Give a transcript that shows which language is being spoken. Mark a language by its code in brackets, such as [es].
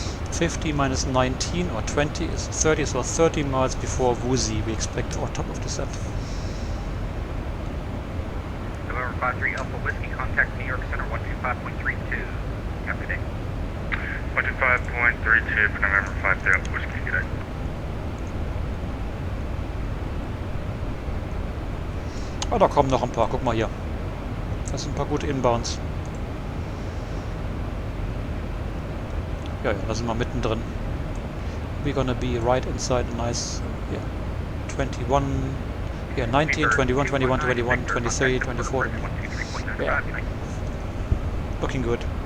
[en] 50 minus 19 or 20 is 30, so 30 miles before Woozy we expect our top of descent. November 53 Alpha Whiskey, contact New York Center 125.32. After day. 125.32 for November 53 Alpha Whiskey, good day. [de] Oh, da kommen noch ein paar, guck mal hier. Das sind ein paar gute Inbounds. Ja, da sind wir mittendrin. [en] We're gonna be right inside a nice, yeah, 21, yeah, 19, 21, 21, 21, 23, 24. Yeah. Looking good.